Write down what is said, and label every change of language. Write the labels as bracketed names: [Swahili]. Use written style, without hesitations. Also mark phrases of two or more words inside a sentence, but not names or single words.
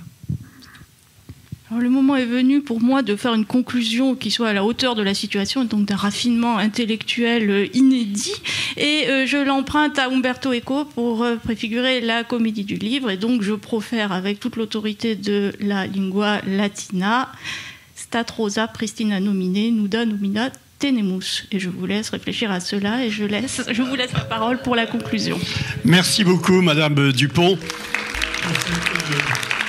[French] Alors, le moment est venu pour moi de faire une conclusion qui soit à la hauteur de la situation, et donc d'un raffinement intellectuel inédit. Et je l'emprunte à Umberto Eco pour préfigurer la comédie du livre. Et donc je profère avec toute l'autorité de la [Latin] lingua latina, stat rosa pristina nomine, nuda nomina tenemus. [French] Et je vous laisse réfléchir à cela, et je vous laisse la parole pour la conclusion. Merci beaucoup, Madame Dupont. Merci.